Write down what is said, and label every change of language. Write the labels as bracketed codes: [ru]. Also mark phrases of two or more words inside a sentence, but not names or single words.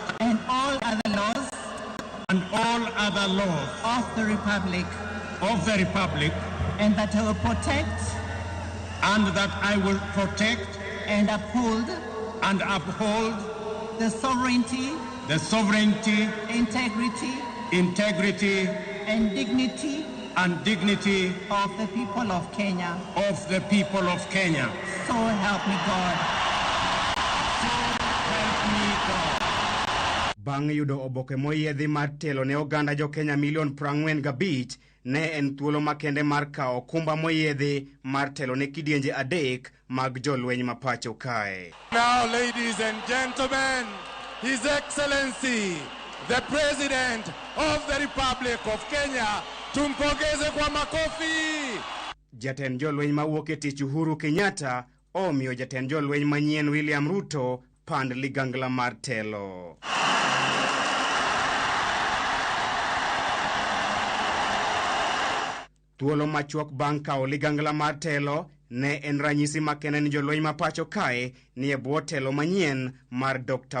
[en] and all other laws of the Republic, and that I will protect and uphold the sovereignty, integrity and dignity of the people of Kenya. So help me God. [luo] Bang' yudo oboke moyiedhi mar telo ne oganda jo Kenya milion 45 ne en thuolo makende mar kawo okumba moyiedhi mar telo ne kidienje adek mag jolweny ma pacho kae. [en] Now, ladies and gentlemen, His Excellency, the President of the Republic of Kenya, [sw] tumpongeze kwa makofi. [luo] Jatend jolweny mawuok e tich Uhuru Kenyatta omiyo jatend jolweny manyien William Ruto pand ligangla mar telo. Thuolo machuok bang' kawo ligangla mar telo ne en ranyisi makende ni jolweny ma pacho kae ni e bwo telo manyien mar Dr.